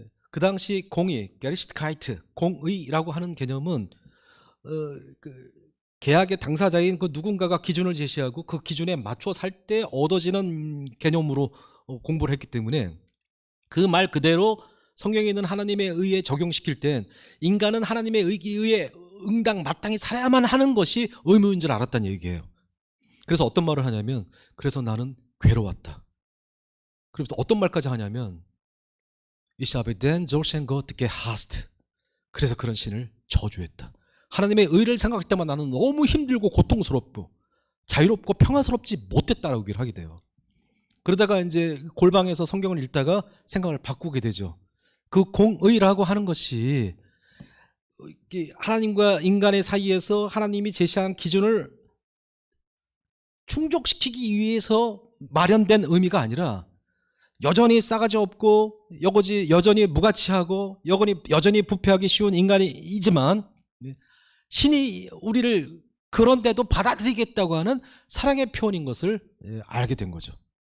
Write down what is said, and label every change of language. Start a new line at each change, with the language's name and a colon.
Korean: 그 당시 공의, 게리슈트카이트, 공의라고 하는 개념은 계약의 당사자인 그 누군가가 기준을 제시하고 그 기준에 맞춰 살 때 얻어지는 개념으로 공부를 했기 때문에 그 말 그대로 성경에 있는 하나님의 의에 적용시킬 땐 인간은 하나님의 의에 마땅히 살아야만 하는 것이 의무인 줄 알았다는 얘기예요. 그래서 어떤 말을 하냐면 그래서 나는 괴로웠다.
German: 그리고 어떤 말까지 하냐면 Ich habe den solchen Gott gehasst.
Korean: 그래서 그런 신을 저주했다. 하나님의 의를 생각할 때만 나는 너무 힘들고 고통스럽고 자유롭고 평화스럽지 못했다라고 얘기를 하게 돼요. 그러다가 이제 골방에서 성경을 읽다가 생각을 바꾸게 되죠. 그 공의라고 하는 것이 하나님과 인간의 사이에서 하나님이 제시한 기준을 충족시키기 위해서 마련된 의미가 아니라 여전히 싸가지 없고 여전히 무가치하고 여전히 부패하기 쉬운 인간이지만 신이 우리를 그런데도 받아들이겠다고 하는 사랑의 표현인 것을 알게 된 거죠.